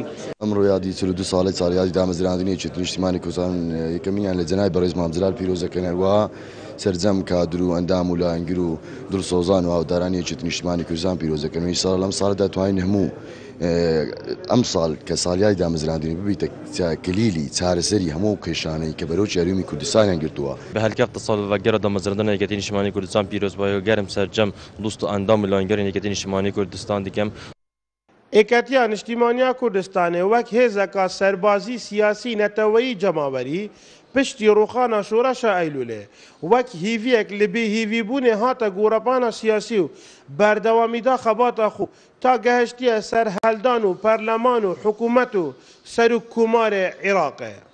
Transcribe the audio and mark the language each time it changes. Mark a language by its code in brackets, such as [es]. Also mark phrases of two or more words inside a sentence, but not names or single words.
[ckb] ئەمڕۆ یادی 42 ساڵی چاریادی دامەزراندنی ئێکەتی نیشتیمانی کوردستان یەکەمینیان لە جەنای بەڕێز مامزرال پیرۆزەکەن هەروەها سەرجەم کادر و ئەندام و لایەنگر و دڵسۆزان و هاودارانی ئێکەتی نیشتیمانی کوردستان پیرۆزەکەن و ئینشاڵڵا لەم ساڵدا دەتوانین هەموو ئەم ساڵ کە ساڵیای دامەزراندنی ببیتە کلیلی چارەسەری هەموو کێشانەی کە بەرەو هەرێمی کوردستانیان گرتووە. [ku] به هەلکەفتە ساڵڤەگەرە دامەزراندنا ئێکەتی نیشتیمانی کوردستان پیرۆزبایی و گەرم سەرجەم دوست و ئەندام و لایەنگەرین ئێکەتی نیشتیمانی کوردستان دیکەم. ئێکەتیە نیشتیمانیا کوردستانê وەک hêzeka serbazî siyasî neteweyî cemawerî piştî roxana şoreşa Eylûlê wek hîviyek li bê hîvîbûnê hate gorepana siyasî û berdewamîda xebata xwe ta gehiştiye ser heldan û perleman û hikûmet û ser û kumarê Iraqê.